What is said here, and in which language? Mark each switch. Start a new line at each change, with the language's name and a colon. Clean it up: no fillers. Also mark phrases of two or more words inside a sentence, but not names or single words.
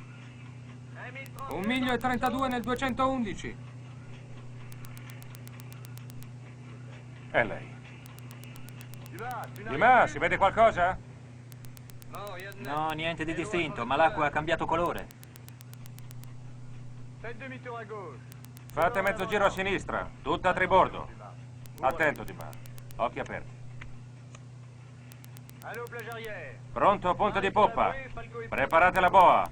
Italian: Un miglio e 32 nel 211. È lei. Dumas, si vede qualcosa? No, niente di distinto, ma l'acqua ha cambiato colore.
French: Faites demi-tour à gauche.
Italian: Fate mezzo giro a sinistra, tutta a tribordo. Attento, Dumas. Occhi aperti.
French: Allez aux plages arrière.
Italian: Pronto, punta di poppa. Preparate la boa.